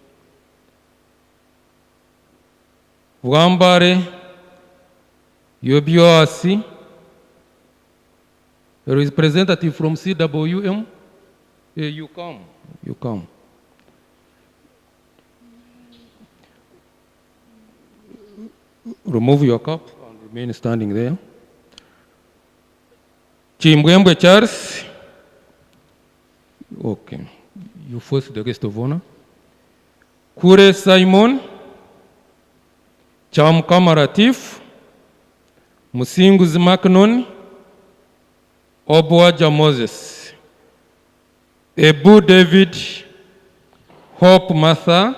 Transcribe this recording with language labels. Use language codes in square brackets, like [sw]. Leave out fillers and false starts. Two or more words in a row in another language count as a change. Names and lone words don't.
[en] Bwambare, UWRTI, a representative from CWM, you come. remove your cap and remain standing there. Chimbwembwe Charles. Okay. You first, the guest of honor. Kure Simon. Chamkama Latif. Musinguzi Macnon. Obwaja Moses. Ebu David. Hope Martha.